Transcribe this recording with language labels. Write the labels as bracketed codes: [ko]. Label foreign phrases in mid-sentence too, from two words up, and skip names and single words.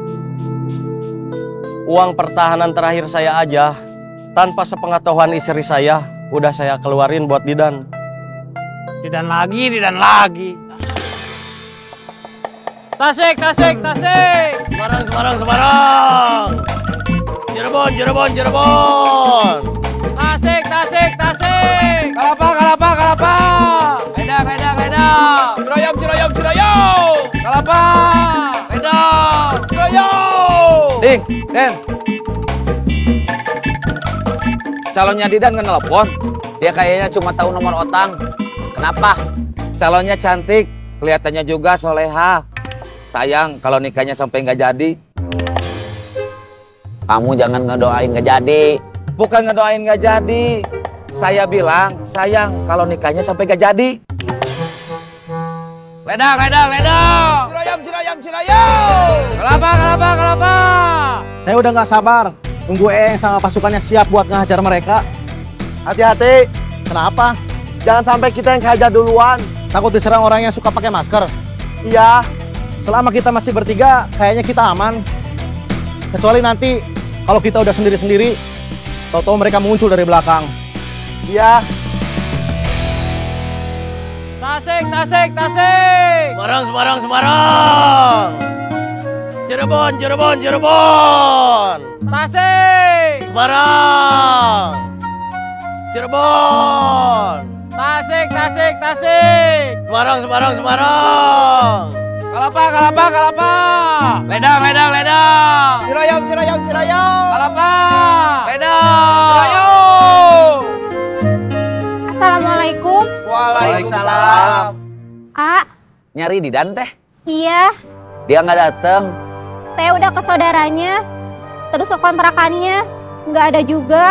[id] Uang pertahanan terakhir saya aja, tanpa sepengetahuan istri saya, udah saya keluarin buat Didan. Didan lagi. Tasik. Semarang. Cirebon. Tasik. Kalapa. Ledang. Ciroyom. Kalapa. Ledang. Ciroyom. Ding, Den. Calonnya Didan nggak nelpon? Dia kayaknya cuma tahu nomor Otang. Kenapa? Calonnya cantik, Kelihatannya juga soleha. Sayang kalau nikahnya sampai nggak jadi. Kamu jangan ngedoain nggak jadi. Bukan ngedoain nggak jadi. Saya bilang sayang kalau nikahnya sampai nggak jadi. Ledang, ledang, ledang. Cirayam, cirayam, cirayam. Kelapa. Saya udah nggak sabar. Tunggu sama pasukannya siap buat ngehajar mereka. Hati-hati, Kenapa? jangan sampai kita yang kehajar duluan. Takut diserang orang yang suka pakai masker. Iya, Selama kita masih bertiga, kayaknya kita aman. Kecuali nanti kalau kita udah sendiri-sendiri, tahu-tahu mereka muncul dari belakang. iya. Tasik, tasik, tasik. Semarang. Cirebon. Tasik. Semarang. Cirebon. Tasik, tasik, tasik. Semarang. Kelapa. Ledang. Cirayam. Kelapa. Assalamualaikum. Waalaikumsalam. A, Nyari Didan teh. iya. Dia nggak dateng. Saya udah ke saudaranya, terus ke kontrakannya, nggak ada juga.